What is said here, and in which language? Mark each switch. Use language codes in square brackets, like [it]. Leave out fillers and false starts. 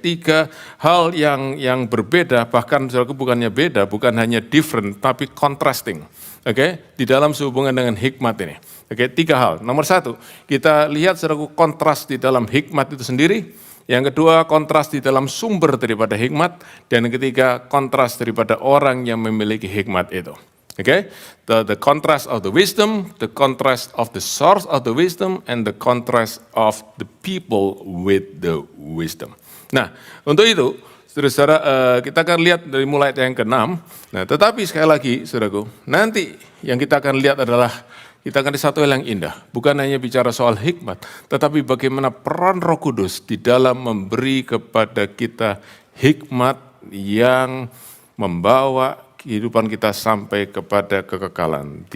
[id] 3 hal yang berbeda, bahkan, saudaraku, bukannya beda, bukan hanya different, tapi contrasting. Oke, di dalam sehubungan dengan hikmat ini. Oke, 3 hal. Nomor 1, kita lihat, saudaraku, kontras di dalam hikmat itu sendiri. Yang kedua, kontras di dalam sumber daripada hikmat. Dan yang ketiga, kontras daripada orang yang memiliki hikmat itu. [en] Oke, the contrast of the wisdom, the contrast of the source of the wisdom, and the contrast of the people with the wisdom. [id] Nah, untuk itu, saudara-saudara, kita akan lihat dari mulai ayat yang ke-6. Nah, tetapi sekali lagi, saudaraku, nanti yang kita akan lihat adalah, kita akan lihat satu hal yang indah. Bukan hanya bicara soal hikmat, tetapi bagaimana peran Roh Kudus di dalam memberi kepada kita hikmat yang membawa kehidupan kita sampai kepada kekekalan.